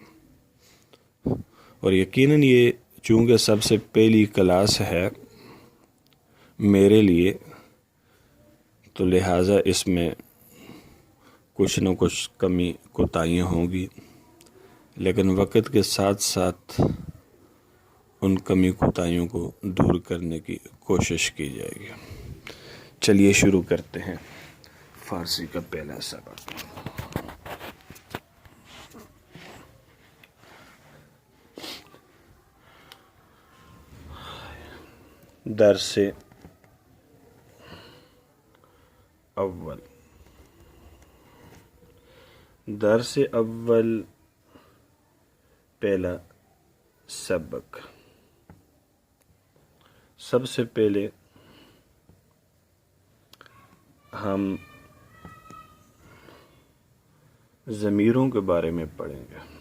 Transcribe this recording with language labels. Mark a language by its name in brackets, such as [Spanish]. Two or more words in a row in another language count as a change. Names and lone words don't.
[Urdu] اور یقیناً یہ چونکہ سب سے پہلی کلاس ہے میرے لیے، تو لہٰذا اس میں کچھ نہ کچھ کمی کوتاہیاں ہوں گی، لیکن وقت کے ساتھ ساتھ ان کمی کوتاہیوں کو دور کرنے کی کوشش کی جائے گی۔ چلیے شروع کرتے ہیں فارسی کا پہلا سبق۔ [Persian] درس اول۔ درس اول [Urdu] پہلا سبق۔ سب سے پہلے ہم ضمیروں کے بارے میں پڑھیں گے۔